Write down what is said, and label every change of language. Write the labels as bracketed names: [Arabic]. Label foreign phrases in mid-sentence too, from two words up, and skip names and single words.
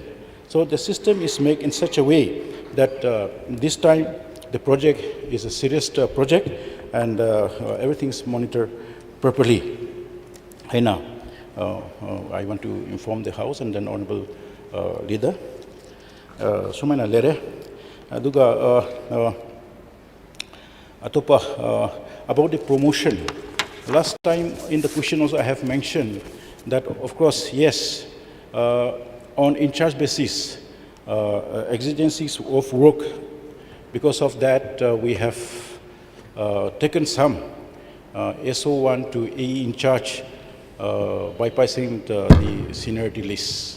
[English] So the system is made in such a way that this time the project is a serious project, and everything is monitored properly. Hey, now, I want to inform the House and then Honorable Leader. [Manipuri] Sumana lere, aduga atopa [English] about the promotion. Last time in the question also I have mentioned that, of course, yes, on in-charge basis, exigencies of work. Because of that, we have taken some SO1 to AE in charge, bypassing the seniority list.